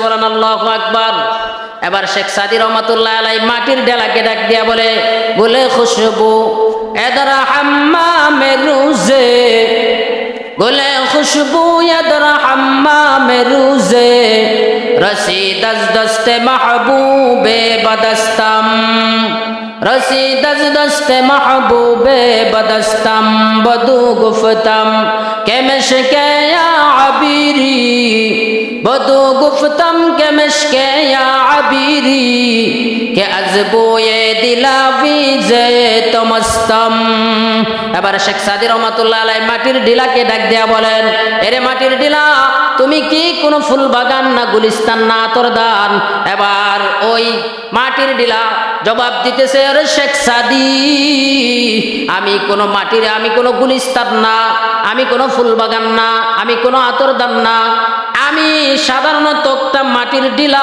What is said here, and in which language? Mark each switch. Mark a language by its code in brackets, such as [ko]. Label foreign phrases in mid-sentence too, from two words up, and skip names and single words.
[bn] বলেন [ar] الله أكبر. [bn] এবার শেখ সাদি [ar] رحمة الله عليه [bn] মাটির ঢেলাকে ডাক দিয়া বলে, বলে [fa] خوشبو اندر حمامی روزی, বলে خوشبو اندر حمامی روزی، رسید از دست محبوبی بدستم, رسید از دست محبوب بدستم بدو گفتم کہ مشک یا عبیری، بدو گفتم کہ مشک یا عبیری کہ از بوی دلاویز تمستم। [bn] এবার শেখ সাদি [ar] رحمة الله عليه [bn] মাটির ডিলাকে ডাক দেয়া বলেন, এরে মাটির ডিলা, তুমি কি কোনো ফুল বাগান না গুলিস্তান না আতরদান? এবার ওই মাটির ডিলা জবাব দিতেছে, আরে শেখ সাদি, আমি কোনো মাটির, আমি কোনো গুলিস্তান না, আমি কোনো ফুল বাগান না, আমি কোনো আতরদান না, আমি সাধারণত একটা মাটির ডিলা।